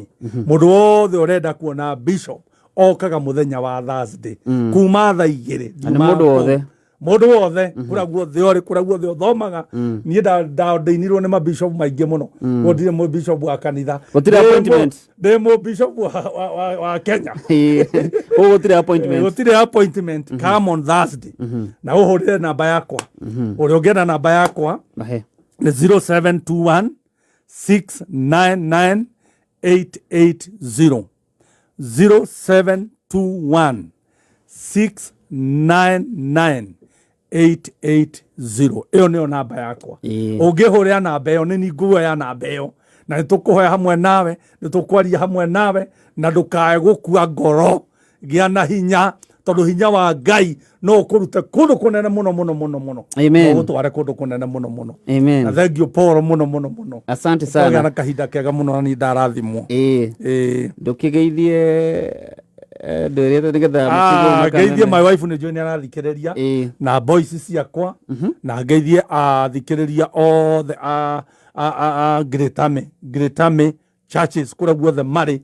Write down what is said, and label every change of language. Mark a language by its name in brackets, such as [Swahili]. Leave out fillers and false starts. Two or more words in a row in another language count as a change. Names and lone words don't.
[Kikuyu] Mũndũ wothe ũrenda kuona bishop okaga mũthenya wa Thursday kuma thaa 2 mũndũ wothe kũrĩa guothe ũrĩ, kũrĩa guothe ũthomaga. Niĩ ndĩinirwo nĩ mabishop maingĩ mũno, gũtirĩ mũbishop wa kanitha, ndĩ mũbishop wa Kenya. Gũtirĩ appointment. [English] Come on Thursday [Kikuyu] na ũhũrĩre namba yakwa. Ũrĩa ũngĩenda namba yakwa nĩ 0721 699 880 0721 699 880. Ĩyo nĩyo namba yakwa. Ũngĩhũrĩra namba ĩyo nĩ nguoya namba ĩyo na nĩtũkũhoya hamwe nawe, nĩtũkwaria hamwe nawe, na ndũkae gũkua ngoro. Gĩa na hinya, tondũ hinya wa Ngai no ũkũrute kũndũ kũnene mũno mũno mũno mũno. Amen. No ũtware kũndũ kũnene mũno mũno. Amen. Na [English] thank you [Kikuyu] Paul mũno mũno mũno. [Swahili] Asante sana. [Kikuyu] Na kahinda kega mũno na nĩ ndarathimwo. Ndũkĩgeithie ndũrĩte nĩgetha mũcigo ngeithie [English] my wife [Kikuyu] nĩ njũĩ nĩ arathikĩrĩria na boys ciakwa, na ngeithie athikĩrĩria othe Great Army churches kũrĩa guothe marĩ.